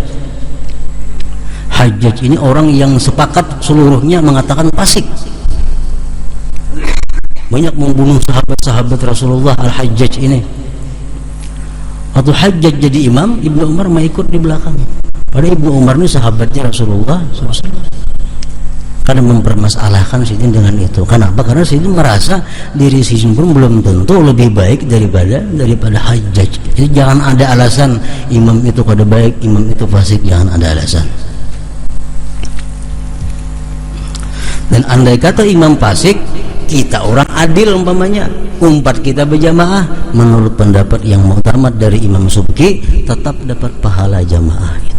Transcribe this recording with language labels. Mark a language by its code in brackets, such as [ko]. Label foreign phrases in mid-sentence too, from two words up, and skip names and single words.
[id] Hajjaj ini orang yang sepakat seluruhnya mengatakan fasik, banyak membunuh sahabat-sahabat Rasulullah. Al-Hajjaj ini, waktu Hajjaj jadi imam, Ibnu Umar mau ikut di belakang. Padahal Ibnu Umar ini sahabatnya Rasulullah SAW. Karena mempermasalahkan Sidin dengan itu. Kenapa? Karena Sidin merasa diri Sidin pun belum tentu lebih baik daripada Hajjaj. Jadi jangan ada alasan imam itu kada baik, imam itu fasik, jangan ada alasan. Dan andai kata imam fasik, kita orang adil umpamanya, umpat kita berjamaah, menurut pendapat yang muktamad dari Imam Subki, tetap dapat pahala jamaah itu.